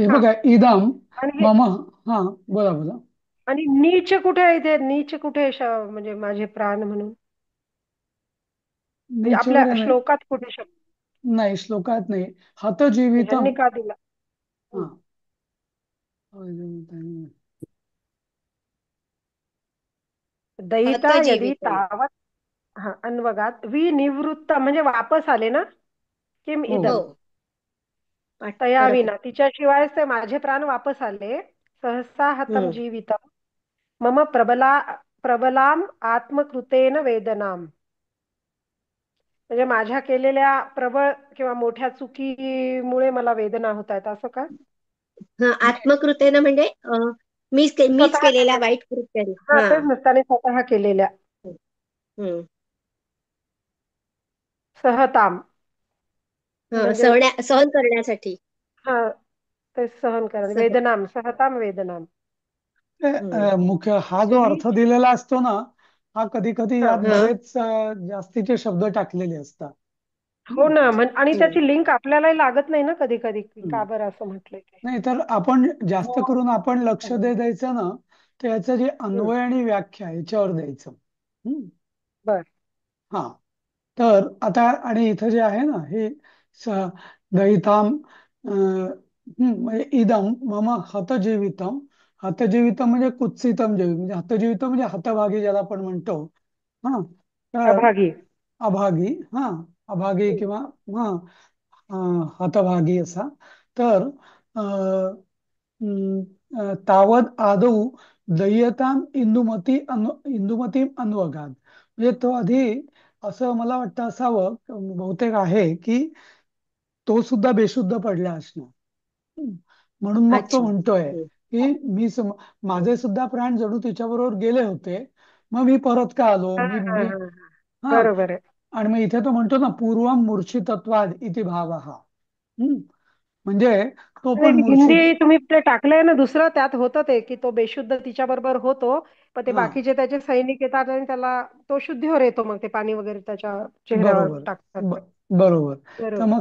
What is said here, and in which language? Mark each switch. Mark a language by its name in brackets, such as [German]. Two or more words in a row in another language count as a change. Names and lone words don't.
[Marathi] हा. बघा, इदम आणि हे मम. हा, बोला बोला. आणि नीच कुठे आहे इथे? नीच कुठे आहे म्हणजे माझे प्राण म्हणून, म्हणजे नीच आपल्या वगैरे नाही. श्लोकात कुठे शब्द? नाही, श्लोकात नाही. ह्यांनी हतजीवितम. का दिला? हा. हं. दयिता हत यदि जीवितम. तावत. हा, [Sanskrit] अन्वगात विनिवृत्त [Marathi] म्हणजे वापस आले ना, किम हो. हो. [Sanskrit] इदम तया [Marathi] परत. विना, तिच्याशिवाय ते माझे प्राण वापस आले. [Sanskrit] सहसा हतम [Marathi] हम्म. [Sanskrit] जीवितम मम प्रबलाम आत्मकृतेन वेदनाम, [Marathi] म्हणजे माझ्या केलेल्या प्रबळ किंवा मोठ्या चुकीमुळे मला वेदना होत आहेत, असं का? हा, आत्मकृतेनं म्हणजे मीच स्वतः केलेल्या केलेल्या. वाईट कृत्याने. हा, हा. तेच नसताना स्वतः केलेल्या. हम्म. सहताम हा, म्हणजे सहन करण्यासाठी. हा, ते सहन करा. सह. [Sanskrit] वेदनाम, सहताम वेदनाम. [Marathi] हम्म. मुख्य हा जो अर्थ दिलेला असतो ना, हा कधी कधी हा. यात हा. बरेच जास्तीचे शब्द टाकलेले असतात. हो हम्म. ना, आणि हम्म. त्याची लिंक आपल्यालाही लागत नाही ना कधी कधी, हम्म. का बरं असं म्हटलंय ते. नाही तर आपण जास्त हो. करून आपण लक्ष द्यायचं ना, तर याचं जे हम्म. अन्वय आणि व्याख्या याच्यावर द्यायचं. हम्म. बर. हा. तर आता आणि इथं जे आहे ना, हे [Sanskrit] स दयिताम [Marathi] म्हणजे [Sanskrit] इदम मम हतजीवितम. [Marathi] हतजीवितम म्हणजे [Sanskrit] कुत्सितम जीवित, [Marathi] म्हणजे हतजीवितम म्हणजे हतभागी ज्याला आपण म्हणतो. हा. तर अभागी. अभागी. हा. अभागी हम्म. किंवा हा हतभागी असा. तर अं, [Sanskrit] तावद आदौ दय्यताम इंदुमती अन्वगात, [Marathi] म्हणजे तो आधी असं मला वाटतं असावं, बहुतेक आहे की तो सुद्धा बेशुद्ध पडला असणार. हम्म. म्हणून मग तो अच्छा. म्हणतोय हम्म. की माझे सुद्धा प्राण जणू तिच्याबरोबर गेले होते, मग मी परत का आलो, हा, मी हा, मी हा. हा. बरोबर आहे. आणि मग इथे तो म्हणतो ना, [Sanskrit] पूर्वम मूर्छितत्वाद इति भाव हा. [Marathi] म्हणजे तो आणि पण मूर्छित. हिंदी तुम्ही ते टाकलंय ना दुसरं, त्यात होतं ते की तो बेशुद्ध तिच्या बरोबर होतो, पण ते हा. बाकीचे त्याचे सैनिक येतात आणि त्याला तो शुद्धीवर येतो, मग ते पाणी वगैरे त्याच्या चेहऱ्यावर बरोबर. टाकतात ते. बरोबर. तर बरोबर.